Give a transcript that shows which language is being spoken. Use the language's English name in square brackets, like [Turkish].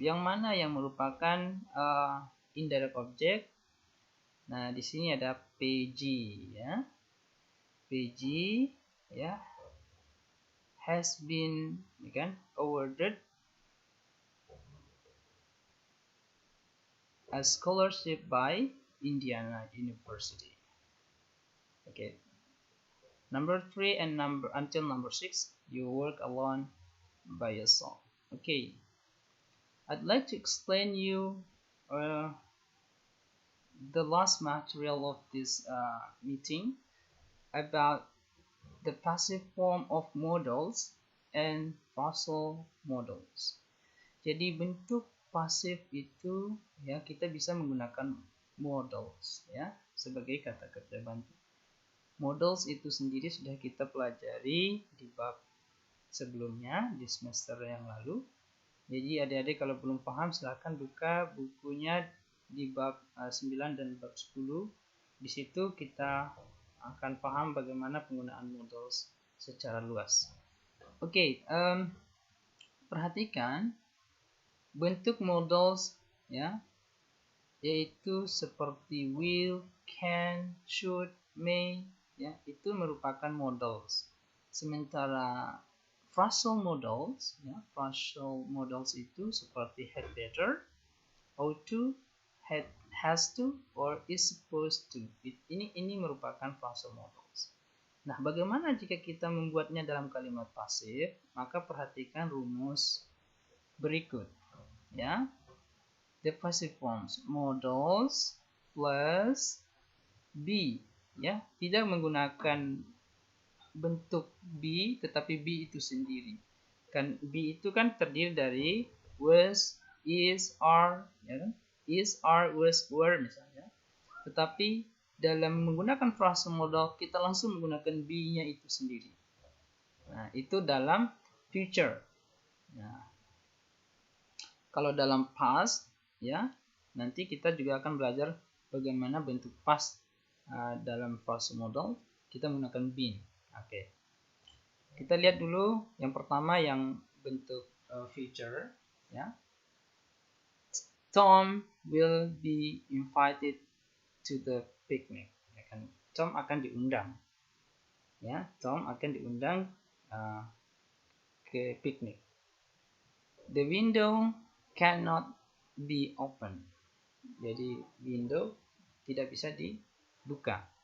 [Indonesian] Yang mana yang merupakan indirect object? Nah, di sini ada PG, ya. [English] PG, ya, has been, kan, awarded a scholarship by Indiana University. Okay. Number 3 and until number 6, you work alone by yourself. Okay. I'd like to explain you the last material of this meeting about the passive form of modals and phrasal modals. [Indonesian] Jadi bentuk pasif itu, ya, kita bisa menggunakan modals, ya, sebagai kata kerja bantu. Modals itu sendiri sudah kita pelajari di bab sebelumnya di semester yang lalu. Jadi adik-adik kalau belum paham silahkan buka bukunya di bab 9 dan bab 10. Di situ kita akan paham bagaimana penggunaan modals secara luas. Oke, perhatikan bentuk modals, ya, yaitu seperti will, can, should, may, ya, itu merupakan modals. Sementara phrasal modals, ya, phrasal modals itu seperti had better, ought to, has to, or is supposed to. Ini merupakan phrasal modals. Nah, bagaimana jika kita membuatnya dalam kalimat pasif? Maka perhatikan rumus berikut, ya. [English] The passive forms modals plus be, ya, [Indonesian] tidak menggunakan bentuk be, tetapi be itu sendiri. Kan be itu kan terdiri dari was, is, are, ya kan? Is, are, was, were misalnya. Tetapi dalam menggunakan phrasal modal kita langsung menggunakan be-nya itu sendiri. Nah, itu dalam future. Nah, kalau dalam past, ya, nanti kita juga akan belajar bagaimana bentuk past dalam phrasal modal kita menggunakan been. Oke. Kita lihat dulu yang pertama yang bentuk future, ya. [English] Tom will be invited to the picnic. [Indonesian] Ya kan? Tom akan diundang. Ya, Tom akan diundang ke piknik. [English] The window cannot be open. [Indonesian] Jadi window tidak bisa dibuka.